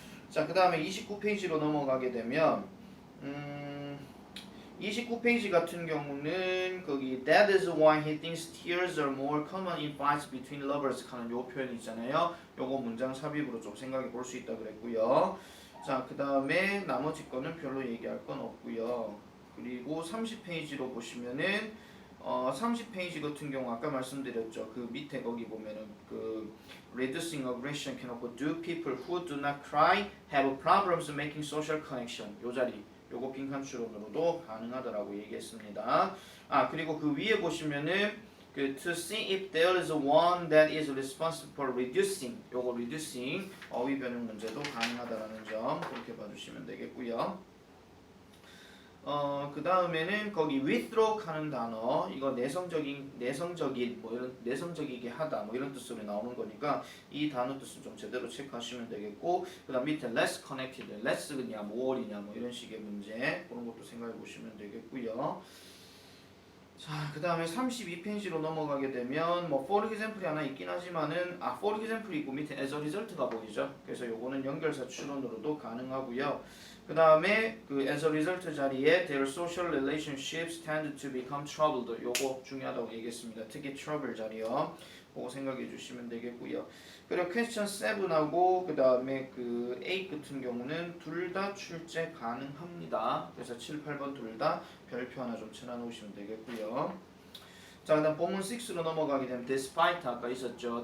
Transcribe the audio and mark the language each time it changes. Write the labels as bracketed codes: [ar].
[ko] 자, 그 다음에 29페이지로 넘어가게 되면 29페이지 같은 경우는 거기 [en] That is why he thinks tears are more common in fights between lovers [ko] 하는 요 표현이 있잖아요. 요거 문장 삽입으로 좀 생각해 볼 수 있다 그랬고요. 자, 그 다음에 나머지 거는 별로 얘기할 건 없고요. 그리고 30페이지로 보시면은 30페이지 같은 경우 아까 말씀드렸죠. 그 밑에 거기 보면은 그 [en] reducing aggression can also do people who do not cry have problems making social connection [ko] 요 자리 요거 빈칸 추론으로도 가능하다라고 얘기했습니다. 그리고 그 위에 보시면은 그 [en] to see if there is one that is responsible for reducing [ko] 요거 reducing 어휘 변형 문제도 가능하다라는 점 그렇게 봐주시면 되겠고요. 그 다음에는 거기 withdraw 하는 단어 이거 내성적인 뭐 이런 내성적이게 하다 뭐 이런 뜻으로 나오는 거니까 이 단어 뜻은 좀 제대로 체크하시면 되겠고 그 다음 밑에 [en] less connected [ko] less냐 more이냐 뭐 이런 식의 문제 그런 것도 생각해 보시면 되겠고요. 자, 그 다음에 32페이지로 넘어가게 되면 뭐 [en] for example [ko] 이 하나 있긴 하지만은 for example이 있고 밑에 [en] as a result [ko] 가 보이죠. 그래서 요거는 연결사 추론으로도 가능하고요. 그 다음에 그 [en] as a result [ko] 자리에 [en] their social relationships tend to become troubled [ko] 요거 중요하다고 얘기했습니다. 특히 trouble 자리요. 그거 생각해 주시면 되겠고요. 그리고 question 7하고 그 다음에 그 8 같은 경우는 둘 다 출제 가능합니다. 그래서 7, 8번 둘 다 별표 하나 좀 쳐놔놓으시면 되겠고요. 자, 그다음 본문 6로 넘어가게 되면 despite 아까 있었죠.